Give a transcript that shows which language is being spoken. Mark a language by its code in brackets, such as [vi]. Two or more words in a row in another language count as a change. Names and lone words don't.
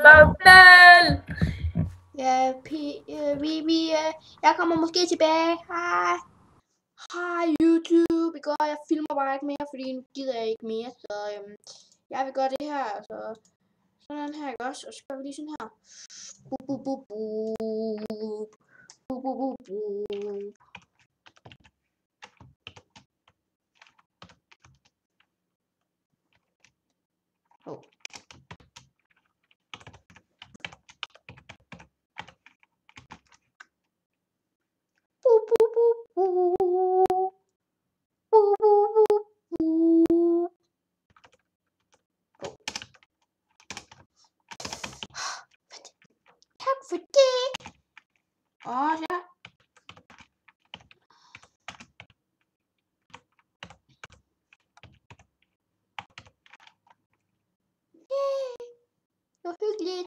[da] Bobel! Ja, jeg kommer måske tilbage. Hej. Hej YouTube. I går, jeg filmer bare ikke mere, fordi nu gider jeg ikke mere. Så jeg vil gøre det her. Så sådan her, ikke også? Og så gør vi lige sådan her. Bup, bup, bup, bup. Bup, bup, bup, bup. Oh. Bup, bup, bup, bup. Bup, bup, bup, bup. Tak for det. Ja. Det var hyggeligt.